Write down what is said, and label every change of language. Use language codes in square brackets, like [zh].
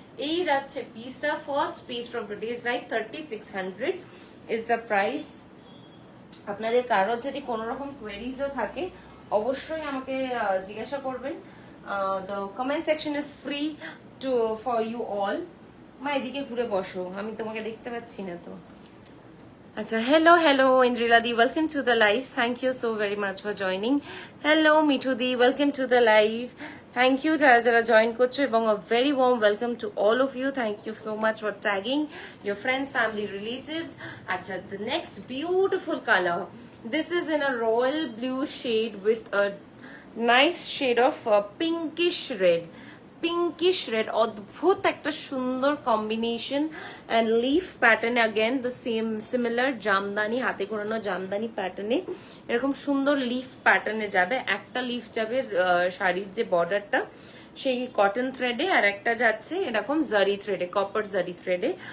[bn] এই যাচ্ছে পিসটা, [en] First piece from today's live, 3600 is the price. [bn] আপনাদের কারোর যদি কোনো রকম কোয়েরিজও থাকে অবশ্যই আমাকে জিজ্ঞাসা করবেন। [en] The comment section is free to for you all. [bn] মা এদিকে ঘুরে বসো, আমি তোমাকে দেখতে পাচ্ছি না তো। [en] Acha, hello, Indrila Di, welcome to the live. Thank you so very much for joining. Hello, Mithu Di, welcome to the live. Thank you, [bn] যারা যারা join করছো এবং [en] a very warm welcome to all of you. Thank you so much for tagging your friends, family, relatives. Acha, the next beautiful color. This is in a royal blue shade with a nice shade of pinkish red. [bn] Pinkish red, অদ্ভুত একটা সুন্দর combination and leaf pattern, [en] again the same similar [bn] Jamdani, হাতে ঘোরানো জামদানি প্যাটার্নে এরকম সুন্দর leaf প্যাটার্নে যাবে। একটা লিফ যাবে শাড়ির যে বর্ডারটা সেই কটন থ্রেডে, আর একটা যাচ্ছে এরকম জারি থ্রেডে, কপার জারি থ্রেডে।